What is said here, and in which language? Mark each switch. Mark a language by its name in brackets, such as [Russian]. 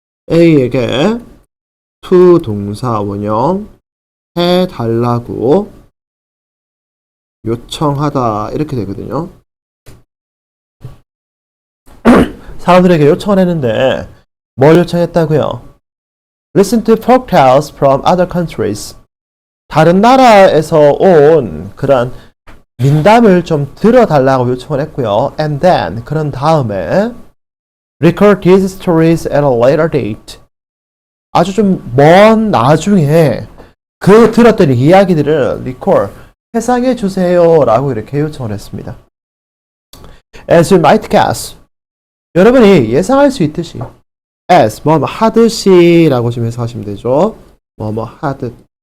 [Korean] A에게 to 동사원형 해달라고 요청하다 이렇게 되거든요. 사람들에게 요청을 했는데 뭘 요청했다고요? [English] Listen to folk tales from other countries. [Korean] 다른 나라에서 온 그런 민담을 좀 들어달라고 요청을 했고요. [English] And then [Korean] 그런 다음에 [English] record these stories at a later date. [Korean] 아주 좀 먼 나중에 그 들었던 이야기들을 record 해상해 주세요 라고 이렇게 요청을 했습니다. [English] As you might guess, [Korean] 여러분이 예상할 수 있듯이 as 뭐 하듯이 라고 좀 해석하시면 되죠. 뭐 하듯.